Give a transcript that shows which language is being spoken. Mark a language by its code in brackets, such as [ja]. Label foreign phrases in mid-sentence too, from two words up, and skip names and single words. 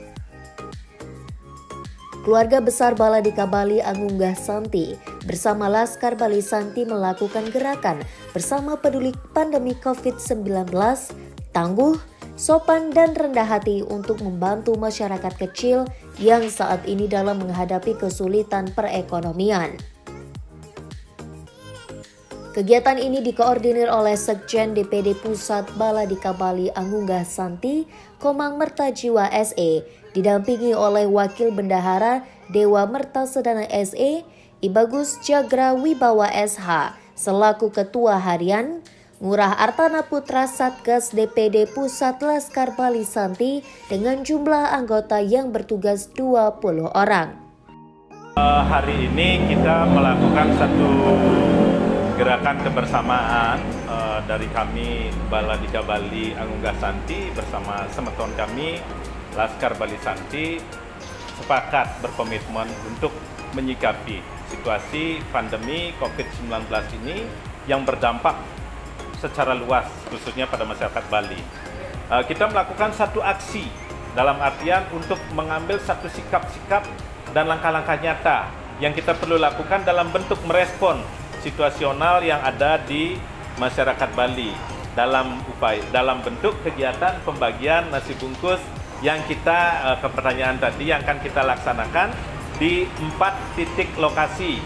[id] Keluarga besar Baladika Bali Angunggah Santi bersama Laskar Bali Santi melakukan gerakan bersama peduli pandemi COVID-19, tangguh, sopan, dan rendah hati untuk membantu masyarakat kecil yang saat ini dalam menghadapi kesulitan perekonomian. Kegiatan ini dikoordinir oleh Sekjen DPD Pusat Baladika Bali Angunggah Santi, Komang Mertajiwa SE, didampingi oleh Wakil Bendahara Dewa Mertasedana SE, Ibagus Jagra Wibawa SH, selaku Ketua Harian, Ngurah Artana Putra Satgas DPD Pusat Laskar Bali Santi dengan jumlah anggota yang bertugas 20 orang. Hari ini kita melakukan satu gerakan kebersamaan dari kami Baladika Bali Angunggah Santi bersama semeton kami Laskar Bali Santi sepakat berkomitmen untuk menyikapi situasi pandemi COVID-19 ini yang berdampak secara luas khususnya pada masyarakat Bali. Kita melakukan satu aksi dalam artian untuk mengambil satu sikap-sikap dan langkah-langkah nyata yang kita perlu lakukan dalam bentuk merespon situasional yang ada di masyarakat Bali dalam bentuk kegiatan pembagian nasi bungkus yang kita ke pertanyaan tadi yang akan kita laksanakan di 4 titik lokasi.